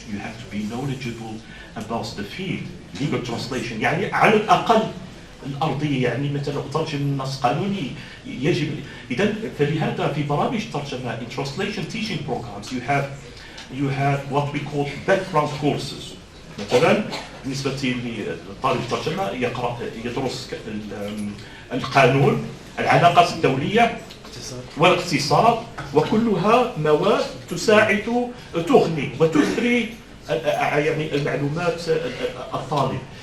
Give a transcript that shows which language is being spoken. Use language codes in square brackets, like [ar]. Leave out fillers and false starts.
[en] You have to be knowledgeable about the field. Legal translation, [ar] يعني على الأقل الأرضية، يعني مثلا أترجم نص قانوني يجب. إذا فلهذا في برامج الترجمة [en] in translation teaching programs you have what we call background courses. [ar] مثلا بالنسبة لطالب الترجمة يدرس القانون، العلاقات الدولية والاقتصاد، وكلها مواد تساعد تغني وتثري يعني المعلومات الطالب.